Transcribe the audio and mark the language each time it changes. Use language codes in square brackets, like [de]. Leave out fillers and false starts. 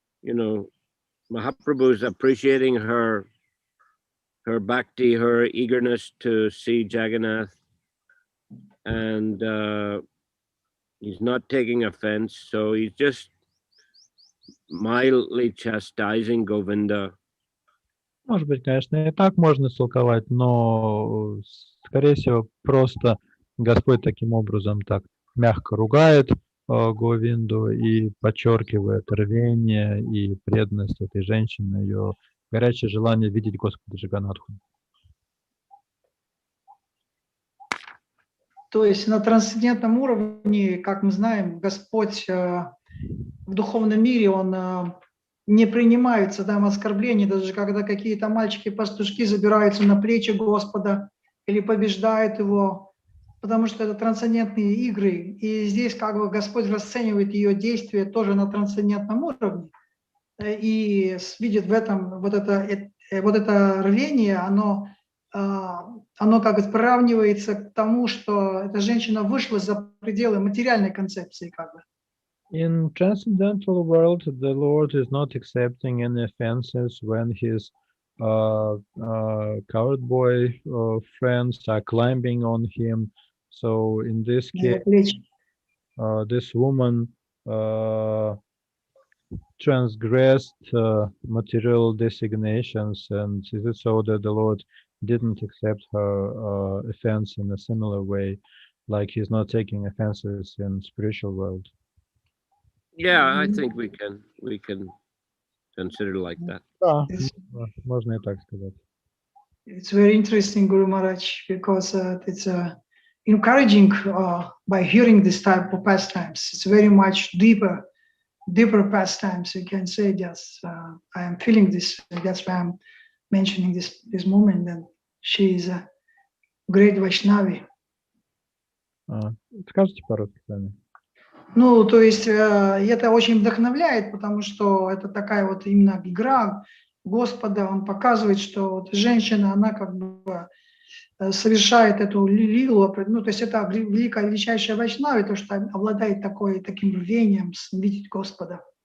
[en] Mahaprabhu is appreciating her bhakti, her eagerness to see Jagannath, and he's not taking offense, so he's just mildly chastising Govinda. [ru] Может быть, конечно, и так можно истолковать, но, скорее всего, просто Господь таким образом так мягко ругает Говинду и подчеркивает рвение и преданность этой женщины, ее горячее желание видеть Господа Джаганнатху. То есть на трансцендентном уровне, как мы знаем, Господь в духовном мире, Он не принимается там оскорблений, даже когда какие-то мальчики-пастушки забираются на плечи Господа или побеждают Его, потому что это трансцендентные игры. И здесь как бы Господь расценивает ее действия тоже на трансцендентном уровне и видит в этом вот это рвение, оно как бы приравнивается к тому, что эта женщина вышла за пределы материальной концепции как бы. [en] In transcendental world, the Lord is not accepting any offenses when his coward boy friends are climbing on him. So in this case, this woman transgressed material designations, and is it so that the Lord didn't accept her offense in a similar way, like he's not taking offenses in spiritual world? Yeah, I think we can consider like that. Да, можно и так сказать. It's very interesting, Guru Maharaj, because it's encouraging by hearing this type of pastimes. It's very much deeper pastimes. You can say, yes, I am feeling this. That's why I'm mentioning this moment that she is a great Vaishnavi. [ru] Скажите пару-то сами. Ну, то есть это очень вдохновляет, потому что это такая вот именно игра Господа. Он показывает, что вот женщина, она как бы совершает эту лилу, ну, то есть это величайшая Вайшнави, то, что обладает таким рвением видеть Господа.